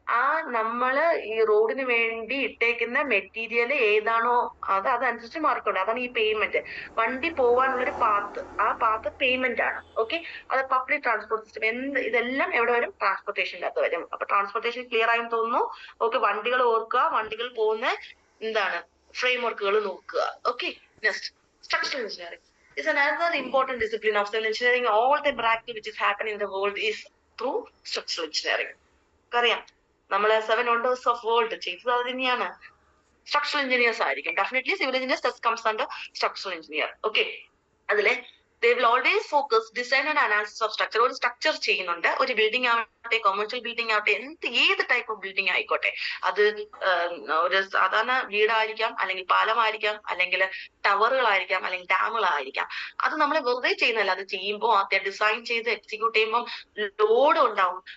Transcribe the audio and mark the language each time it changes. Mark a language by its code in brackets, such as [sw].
[ml] ആ നമ്മള് ഈ റോഡിന് വേണ്ടി ഇട്ടേക്കുന്ന മെറ്റീരിയൽ ഏതാണോ അതനുസരിച്ച് മാറിക്കൊണ്ട്, അതാണ് ഈ പേയ്മെന്റ്. വണ്ടി പോവാനുള്ളൊരു പാത്ത്, ആ പാത്ത് പേയ്മെന്റ് ആണ്. ഓക്കെ, അത് പബ്ലിക് ട്രാൻസ്പോർട്ട് സിസ്റ്റം. ഇതെല്ലാം എവിടെ വരും? ട്രാൻസ്പോർട്ടേഷൻ്റെ അകത്ത് വരും. അപ്പൊ ട്രാൻസ്പോർട്ടേഷൻ ക്ലിയർ ആയെന്ന് തോന്നുന്നു. ഓക്കെ, വണ്ടികൾ ഓർക്കുക, വണ്ടികൾ പോകുന്ന ഫ്രെയിം വർക്കുകൾ നോക്കുക. [en] Okay, next structural engineering is another important discipline of civil engineering. All the miracle which is happening in the world is through structural engineering. [ml] അറിയാം, നമ്മളെ [en] 7 wonders of world [ml] ചെയ്തത് അത് തന്നെയാണ്. [en] structural engineers [ml] ആയിരിക്കും. [en] Definitely civil engineers comes under structural engineer. Okay, [ml] അതിലെ [en] they will always focus design and analysis of structure. [ml] ഒരു structure ചെയ്യുന്നുണ്ട്. ഒരു ബിൽഡിംഗ് ആവട്ടെ, കൊമേഴ്ഷ്യൽ ബിൽഡിംഗ് ആവട്ടെ, ഏത് ടൈപ്പ് ഓഫ് ബിൽഡിംഗ് ആയിക്കോട്ടെ, അത് ഒരു സാധാരണ വീടായിരിക്കാം, അല്ലെങ്കിൽ പാലമായിരിക്കാം, അല്ലെങ്കിൽ ടവറുകളായിരിക്കാം, അല്ലെങ്കിൽ ഡാമുകളായിരിക്കാം. അത് നമ്മൾ വെറുതെ ചെയ്യുന്നല്ല. അത് ചെയ്യുമ്പോൾ ആദ്യം ഡിസൈൻ ചെയ്ത് എക്സിക്യൂട്ട് ചെയ്യുമ്പോൾ ലോഡ് ഉണ്ടാവും.